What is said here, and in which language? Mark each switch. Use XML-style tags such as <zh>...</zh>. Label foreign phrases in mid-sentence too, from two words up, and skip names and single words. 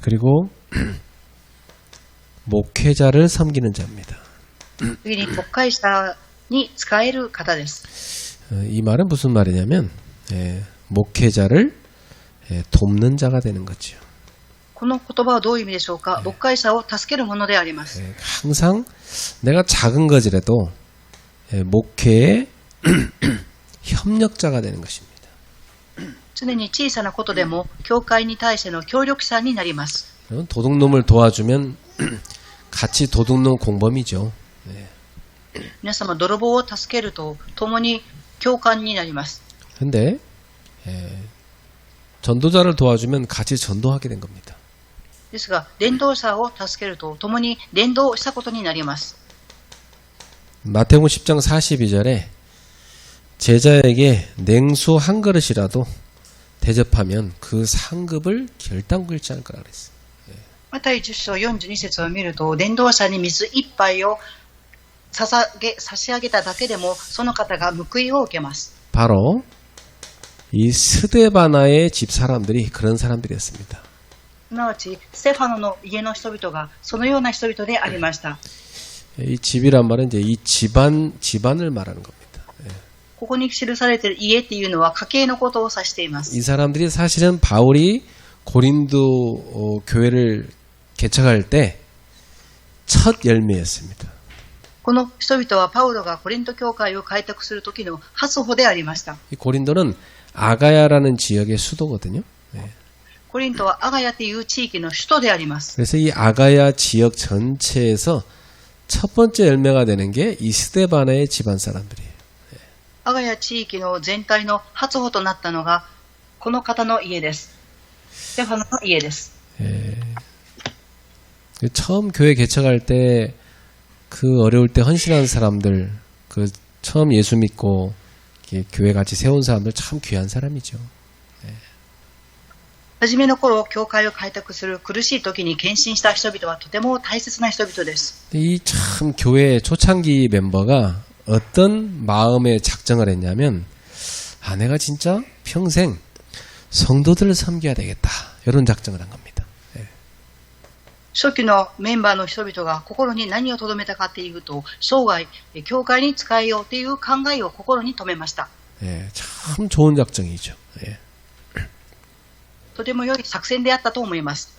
<ko>그리고 목회자를 섬기는 자입니다.</ko> <ja>次に牧会者に使える方です。</ja> <ko>이 말은 무슨 말이냐면 목회자를 돕는 자가 되는 거죠.</ko> <ja>この言葉はどういう意味でしょうか。牧会者を助けるものであります。</ja> <ko>항상 내가 작은 것이라도 목회의 협력자가 되는 것입니다.</ko> <ja>常に小さなことでも教会に対しての協力者になります。</ja> <ko>도둑놈을 도와주면 같이 도둑놈 공범이죠.</ko> <ja>皆様、泥棒を助けると共に共感になります。</ja> <ko>근데 전도자를 도와주면 같이 전도하게 된 겁니다.</ko> <ja>ですが、伝道者を助けると共に伝道したことになります。</ja> <ko>마태복음 10장 42절에 제자에게 냉수 한 그릇이라도 대접하면 그 상급을 결단 긁지 않을 거라 그랬어요.</ko> <ja>マタイ10章42節を見ると、伝道者に水一杯を差し上げただけでもその方が報いを受けます。</ja> <ko>바로 이 스데바나의 집 사람들이 그런 사람들이었습니다.</ko> <ja>すなわちステファノの家の人々がそのような人々でありました。</ja> <ko>이 집이란 말은 이제 이 집안을 말하는 겁니다.</ko> <ja>ここに記されている家っていうのは家系のことを指しています。</ja> <ko>이 사람들이 사실은 바울이 고린도 교회를 개척할 때 첫 열매였습니다.</ko> <ja>この人々はパウロがコリント教会を開拓する時の初歩でありました。</ja> <ko>이 고린도는 아가야라는 지역의 수도거든요.</ko> <ja>コリントはアガヤという地域の首都であります。</ja> <ko>그래서 이 아가야 지역 전체에서 첫 번째 열매가 되는 게 이 스데바나의 집안 사람들이에요.</ko> <ja>アガヤ地域の全体の初歩となったのがこの方の家です。ステファノの家です。</ja> <ko>처음 교회 개척할 때 그 어려울 때 헌신한 사람들, 그 처음 예수 믿고 교회 같이 세운 사람들 참 귀한 사람이죠.</ko> <ja>初めの頃、教会を開拓する苦しい時に献身した人々はとても大切な人々です。</ja> <ko>이 참 교회 초창기 멤버가 어떤 마음의 작정을 했냐면, 아, 내가 진짜 평생 성도들을 섬겨야 되겠다. 이런 작정을 한 겁니다.</ko> <ja>初期のメンバーの人々が心に何を留めたかというと、生涯教会に使えようという考えを心に留めました。</ja> <ko>참 좋은 작정이죠.</ko> <ja>とても良い作戦であったと思います。</ja>